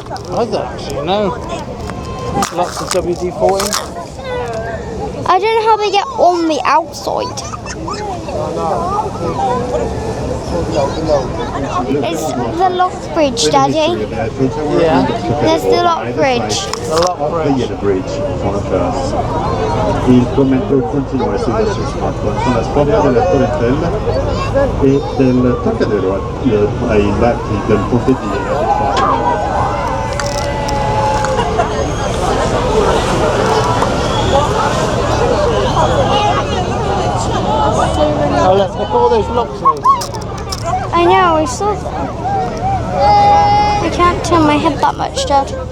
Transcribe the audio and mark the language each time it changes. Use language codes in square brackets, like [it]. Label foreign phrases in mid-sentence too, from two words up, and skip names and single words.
[en] I don't actually know. Lots of WD-40. I don't know how they get on the outside. It's the locked bridge, Daddy. Yeah. There's the locked bridge. The lock [fr] Après, il y a [en] bridge. [fr] le bridge sur la terrasse. [it] Il commento continua a seguire sul smartphone con la storia della Torre Eiffel e del Trocadero ai lati del ponte di Seine. [en] Oh look at all those blocks there. I know, I saw them. I can't turn my head that much, Dad.